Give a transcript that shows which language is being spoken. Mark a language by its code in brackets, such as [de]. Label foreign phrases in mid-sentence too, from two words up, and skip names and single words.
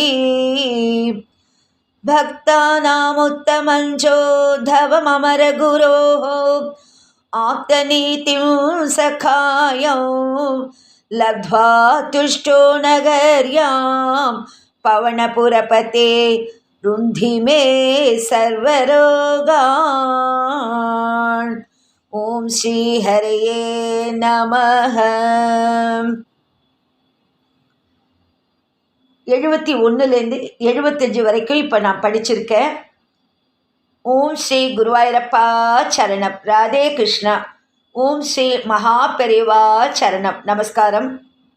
[sa] भक्तानामुत्तमञ्चोद्धवममरगुरोः आप्तनीतिं सखायौ लब्ध्वा तुष्टो नगर्यां पवनपुरपते रुन्धि मे सर्वरोगान्। ओम श्री हरये நமः. [ta] 71லேருந்து 75 வரைக்கும் இப்போ நான் படிச்சிருக்கேன். ஓம் ஸ்ரீ குருவாயூரப்பா சரணம். ராதே கிருஷ்ணா. ஓம் ஸ்ரீ மகா பெரிவா சரணம். நமஸ்காரம்.